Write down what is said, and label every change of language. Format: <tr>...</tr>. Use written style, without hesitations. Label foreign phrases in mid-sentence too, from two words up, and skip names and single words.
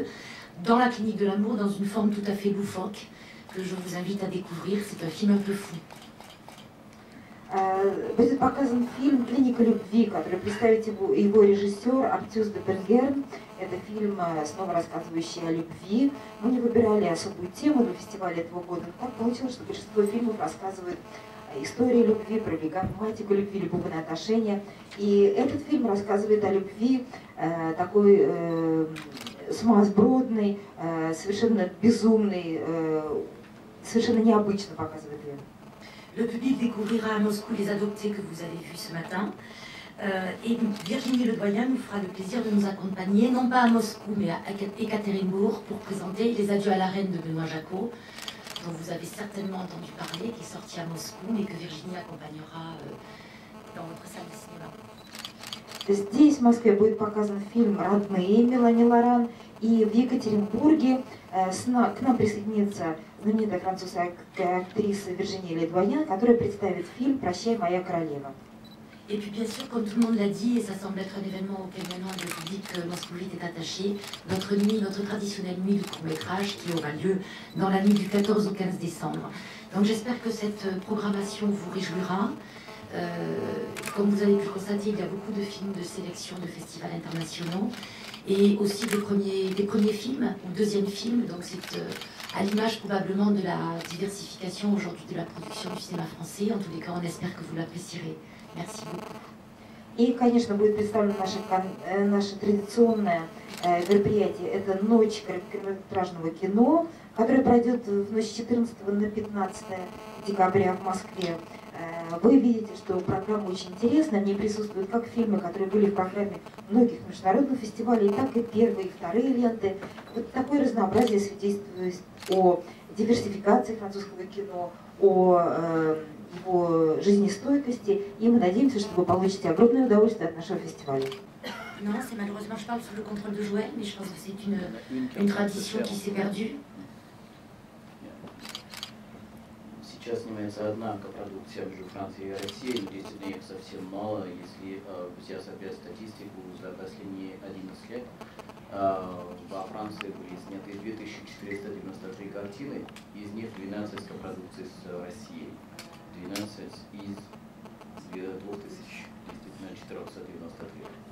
<fr>Dans la clinique de l'amour, dans une forme tout à fait loufoque, que je vous invite à découvrir. C'est un film un peu fou.</fr> <ru>Будет показан фильм «Клиника любви», который представит его режиссер Артюс де Пенгерн. Это фильм, снова рассказывающий о любви. Мы не выбирали особую тему для фестиваля этого года. Так получилось, что большинство фильмов рассказывают истории любви, про грамматику любви, любовные отношения. И этот фильм рассказывает о любви такой сумасбродной, совершенно безумной, совершенно необычно показывает ее.</ru> <fr>Le public découvrira à Moscou Les Adoptés que vous avez vus ce matin. Et Virginie Ledoyen nous fera le plaisir de nous accompagner, non pas à Moscou, mais à Ekaterinbourg, pour présenter Les Adieux à la Reine de Benoît Jacot, dont vous avez certainement entendu parler, qui est sorti à Moscou, mais que Virginie accompagnera dans votre salle de cinéma.</fr> <ru>Здесь, в Москве, будет показан фильм «Родные» Мелани Лоран, и в Екатеринбурге к нам присоединится знаменитая французская актриса Виржиния Ледвоян, которая представит фильм «Прощай, моя королева».</ru> <fr>Et puis bien sûr, comme tout le monde l'a dit, et ça semble être un événement auquel maintenant le public moscovite est attaché, notre traditionnelle nuit du court-métrage qui aura lieu dans la nuit du 14 au 15 décembre. Donc j'espère que cette programmation vous réjouira. Comme vous avez pu constater, il y a beaucoup de films de sélection de festivals internationaux et aussi des premiers films ou deuxièmes films. Donc c'est à l'image probablement de la diversification aujourd'hui de la production du cinéma français. En tous les cas, on espère que vous l'apprécierez. Merci beaucoup.</fr> <ru>И, конечно, будет представлено наше традиционное мероприятие. Это ночь короткометражного кино, которая пройдет в ночь с 14 на 15 декабря в Москве. Вы видите, что программа очень интересная. В ней присутствуют как фильмы, которые были в программе многих международных фестивалей, так и первые и вторые ленты. Вот такое разнообразие свидетельствует о диверсификации французского кино, о его жизнестойкости, и мы надеемся, что вы получите огромное удовольствие от нашего фестиваля.</ru> <fr>Non, c'est malheureusement, je parle sous le contrôle de Joël, mais je pense que c'est une tradition qui s'est perdue.</fr> <ru>Сейчас снимается одна копродукция между Францией и Россией, но действительно их совсем мало. Если взять опять статистику за последние 11 лет, во Франции были сняты 2493 картины, из них 12 копродукций с Россией, 12 из 2493.</ru>